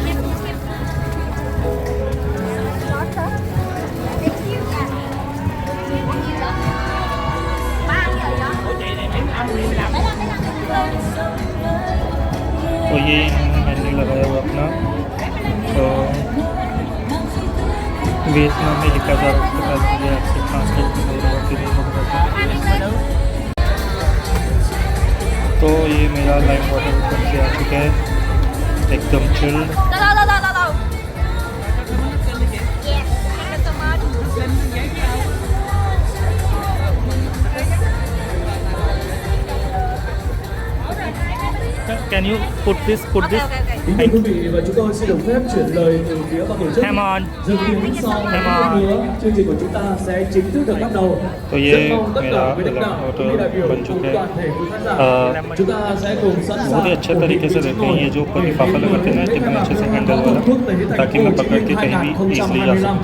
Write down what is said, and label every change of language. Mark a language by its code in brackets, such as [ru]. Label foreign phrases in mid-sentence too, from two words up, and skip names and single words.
[hi] तो ये मैंने लगाया हुआ अपना, तो वियतनाम में लिखा था, उसके बाद मुझे आपसे ट्रांसलेट करना। तो ये मेरा [en] lime water [hi] ऊपर से आ चुका है, एकदम चिल्ड। [en] Can you put this? [vi] Kính thưa quý vị, và chúng tôi xin được phép chuyển lời từ phía ban tổ chức. [en] Come on. [vi] Dự kiến sau [en] Come [vi] một [en] on. [vi] nữa, chương trình của chúng ta sẽ chính thức được bắt đầu. [hi] तो ये [vi] Rất mong tất [hi] मेरा [vi] cả quý lãnh đạo, [hi] वाटर [vi] quý đại biểu [hi] बन [vi] cùng [hi] चुका है। [vi] toàn thể quý khán giả, chúng ta sẽ cùng sẵn sàng. [hi] बहुत ही अच्छे तरीके से देखते हैं ये जो ऊपर लिफाफा लगाते हैं ना, कितना अच्छे से हैंडल वाला, ताकि मैं पकड़ के कहीं भी ईजिली जा सकूँ।